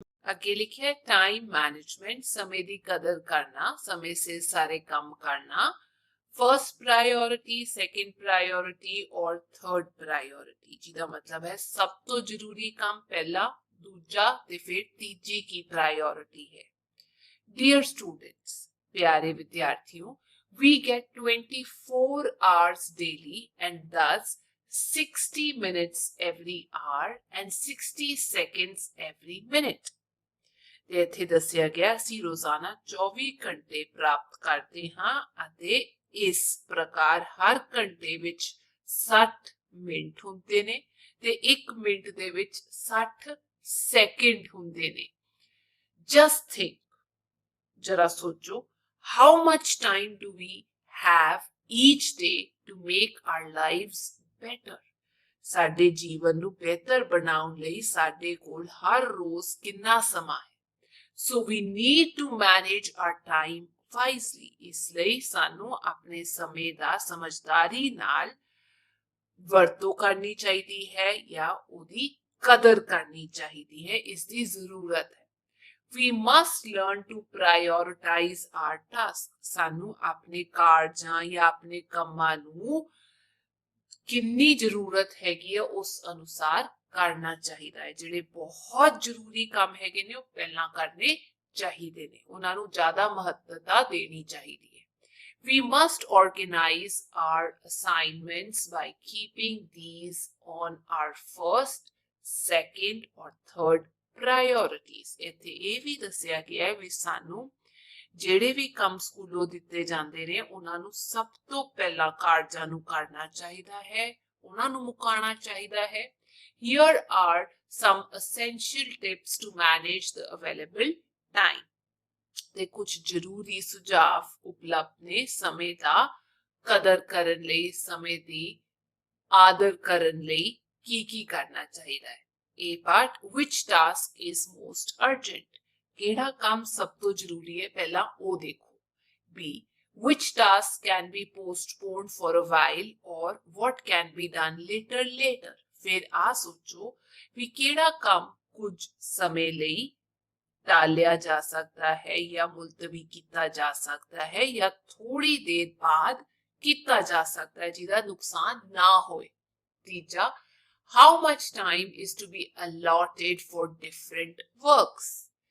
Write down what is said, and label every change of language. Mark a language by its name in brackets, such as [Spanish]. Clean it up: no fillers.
[Punjabi] ਅੱਗੇ ਲਿਖਿਆ time management, ਸਮੇਂ ਦੀ ਕਦਰ ਕਰਨਾ, ਸਮੇਂ ਸਿਰ ਸਾਰੇ ਕੰਮ ਕਰਨਾ। [English] first priority, second priority ਔਰ third priority, [Punjabi] ਜਿਹਦਾ ਮਤਲਬ ਹੈ ਸਭ ਤੋਂ ਜ਼ਰੂਰੀ ਕੰਮ ਪਹਿਲਾ, ਦੂਜਾ ਤੇ ਫਿਰ ਤੀਜੀ ਕੀ ਪ੍ਰਾਇੋਰਿਟੀ ਹੈ। [English] dear students, [Hindi] प्यारे विद्यार्थियों, [English] we get 24 hours daily and thus 60 minutes every hour and 60 seconds every minute। [Punjabi] ਤੇ ਇੱਥੇ ਦੱਸਿਆ ਗਿਆ ਅਸੀਂ ਰੋਜ਼ਾਨਾ 24 ਘੰਟੇ ਪ੍ਰਾਪਤ ਕਰਦੇ ਹਾਂ ਅਤੇ ਇਸ ਪ੍ਰਕਾਰ ਹਰ ਘੰਟੇ ਵਿੱਚ 60 ਮਿੰਟ ਹੁੰਦੇ ਨੇ ਤੇ 1 ਮਿੰਟ ਦੇ ਵਿੱਚ 60 ਸੈਕਿੰਡ ਹੁੰਦੇ ਨੇ। [English] Just think, [Hindi] जरा सोचो, [English] how much time do we have each day to make our lives better? [Punjabi] ਸਾਡੇ ਜੀਵਨ ਨੂੰ ਬਿਹਤਰ ਬਣਾਉਣ ਲਈ ਸਾਡੇ ਕੋਲ ਹਰ ਰੋਜ਼ ਕਿੰਨਾ ਸਮਾਂ ਹੈ। [English] So we need to manage our time wisely, [Punjabi] ਇਸ ਲਈ ਸਾਨੂੰ ਆਪਣੇ ਸਮੇਂ ਦਾ ਸਮਝਦਾਰੀ ਨਾਲ ਵਰਤੋਂ ਕਰਨੀ ਚਾਹੀਦੀ ਹੈ ਜਾਂ ਉਹਦੀ ਕਦਰ ਕਰਨੀ ਚਾਹੀਦੀ ਹੈ, ਇਸ ਦੀ ਜ਼ਰੂਰਤ ਹੈ। [English] We must learn to prioritize our tasks, [Punjabi] ਸਾਨੂੰ ਆਪਣੇ ਕਾਰਜਾਂ ਜਾਂ ਆਪਣੇ ਕੰਮਾਂ ਨੂੰ ਕਿੰਨੀ ਜ਼ਰੂਰਤ ਹੈਗੀ ਹੈ ਉਸ ਅਨੁਸਾਰ ਕਰਨਾ ਚਾਹੀਦਾ ਹੈ। ਜਿਹੜੇ ਬਹੁਤ ਜ਼ਰੂਰੀ ਕੰਮ ਹੈਗੇ ਨੇ ਉਹ ਪਹਿਲਾਂ ਕਰਨੇ ਚਾਹੀਦੇ ਨੇ, ਉਹਨਾਂ ਨੂੰ ਜ਼ਿਆਦਾ ਮਹੱਤਤਾ ਦੇਣੀ ਚਾਹੀਦੀ ਹੈ। [English] We must organize our assignments by keeping these on our first, second or third priorities। [Punjabi] ਇੱਥੇ ਇਹ ਵੀ ਦੱਸਿਆ ਗਿਆ ਹੈ ਵੀ ਸਾਨੂੰ ਜਿਹੜੇ ਵੀ ਕੰਮ ਸਕੂਲੋਂ ਦਿੱਤੇ ਜਾਂਦੇ ਨੇ ਉਹਨਾਂ ਨੂੰ ਸਭ ਤੋਂ ਪਹਿਲਾਂ ਕਾਰਜਾਂ ਨੂੰ ਕਰਨਾ ਚਾਹੀਦਾ ਹੈ, ਉਹਨਾਂ ਨੂੰ ਮੁਕਾਉਣਾ ਚਾਹੀਦਾ ਹੈ। [English] Here are some essential tips to manage the available time। [Punjabi] ਤੇ ਕੁਝ ਜ਼ਰੂਰੀ ਸੁਝਾਅ ਉਪਲਬਧ ਨੇ ਸਮੇਂ ਦਾ ਕਦਰ ਕਰਨ ਲਈ, ਸਮੇਂ ਦੀ ਆਦਰ ਕਰਨ ਲਈ ਕੀ ਕਰਨਾ ਚਾਹੀਦਾ ਹੈ। [English] A part, which task is most urgent? [Punjabi] ਕਿਹੜਾ ਕੰਮ ਸਭ ਤੋਂ ਜ਼ਰੂਰੀ ਹੈ ਪਹਿਲਾਂ ਉਹ ਦੇਖੋ। [English] B, which task can be postponed for a while or what can be done later? [Punjabi] ਫਿਰ ਆ ਸੋਚੋ ਵੀ ਕਿਹੜਾ ਕੰਮ ਕੁਝ ਸਮੇਂ ਲਈ ਟਾਲਿਆ ਜਾ ਸਕਦਾ ਹੈ ਜਾਂ ਮੁਲਤਵੀ ਕੀਤਾ ਜਾ ਸਕਦਾ ਹੈ ਜਾਂ ਥੋੜੀ ਦੇਰ ਬਾਅਦ ਕੀਤਾ ਜਾ ਸਕਦਾ ਹੈ ਜਿਹਦਾ ਨੁਕਸਾਨ ਨਾ ਹੋਏ। [Hindi] तीजा, [English] how much time is to be allotted for different works?